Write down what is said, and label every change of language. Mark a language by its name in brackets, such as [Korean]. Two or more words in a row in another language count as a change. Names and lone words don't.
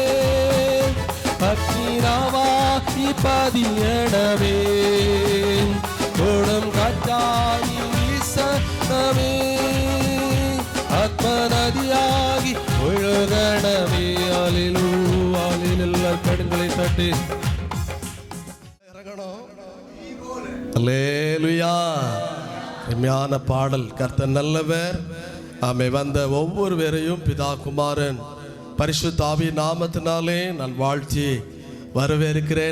[Malayalam] അഗ്നിനാവായി പതിയണമേ. കൊടും കാറ്റായി വീസണമേ. ആത്മനദിയായി ഒഴുകണമേ. ഹല്ലേലൂയ. കടുങ്കളെ തട്ടി [Tamil] இறங்கணும். அல்லேலூயா. அருமையான பாடல். கர்த்தர் நல்லவர். ஆமே. வந்த ஒவ்வொருவரையும் பிதா குமாரன் பரிசுத்த ஆவி நாமத்தினாலே நான் வாழ்த்தி வரவேற்கிறேன்.